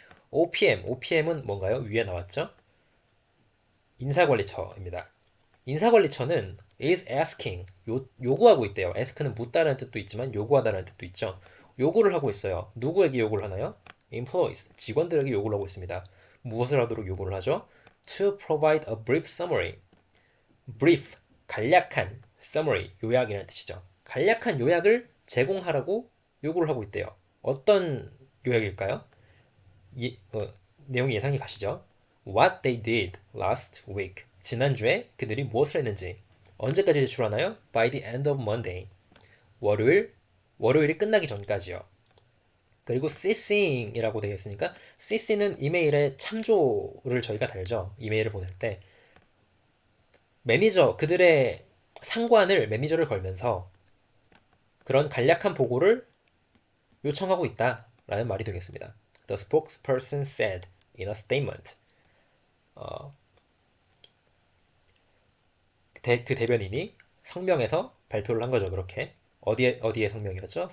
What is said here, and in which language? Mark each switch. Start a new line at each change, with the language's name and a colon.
Korean: OPM은 뭔가요? 위에 나왔죠? 인사관리처입니다. 인사관리처는 is asking, 요구하고 있대요. ask는 묻다라는 뜻도 있지만 요구하다라는 뜻도 있죠. 요구를 하고 있어요. 누구에게 요구를 하나요? employees, 직원들에게 요구를 하고 있습니다. 무엇을 하도록 요구를 하죠?
English: to provide a brief summary.
Korean: brief, 간략한, summary, 요약이라는 뜻이죠. 간략한 요약을 제공하라고 요구를 하고 있대요. 어떤 요약일까요? 내용이 예상이 가시죠?
English: What they did last week.
Korean: 지난주에 그들이 무엇을 했는지. 언제까지 제출하나요?
English: By the end of Monday.
Korean: 월요일이 끝나기 전까지요. 그리고 CCing이라고 되어 있으니까 CC는 이메일에 참조를 저희가 달죠. 이메일을 보낼 때 그들의 상관을 매니저를 걸면서 그런 간략한 보고를 요청하고 있다라는 말이 되겠습니다.
English: The spokesperson said in a statement.
Korean: 그 대변인이 성명에서 발표를 한 거죠. 그렇게 어디에 성명이었죠?